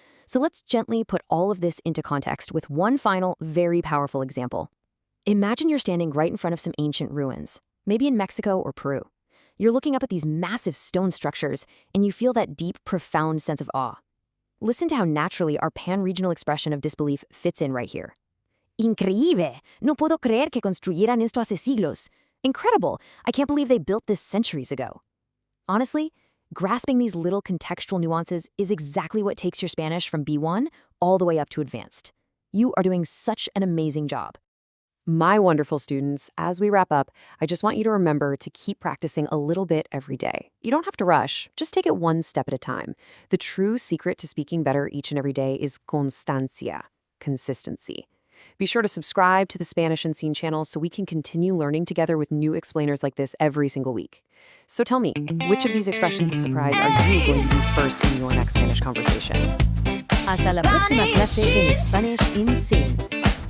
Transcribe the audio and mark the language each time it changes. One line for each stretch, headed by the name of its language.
English: So let's gently put all of this into context with one final, very powerful example. Imagine you're standing right in front of some ancient ruins, maybe in Mexico or Peru. You're looking up at these massive stone structures, and you feel that deep, profound sense of awe. Listen to how naturally our pan-regional expression of disbelief fits in right here.
Spanish: Increíble! No puedo creer que construyeran esto hace siglos.
English: Incredible! I can't believe they built this centuries ago. Honestly, grasping these little contextual nuances is exactly what takes your Spanish from B1 all the way up to advanced. You are doing such an amazing job. My wonderful students, as we wrap up, I just want you to remember to keep practicing a little bit every day. You don't have to rush, just take it one step at a time. The true secret to speaking better each and every day is constancia, consistency. Be sure to subscribe to the Spanish Unseen channel so we can continue learning together with new explainers like this every single week. So tell me, which of these expressions of surprise are you going to use first in your next Spanish conversation?
Spanish: Hasta la próxima clase en Spanish Unseen.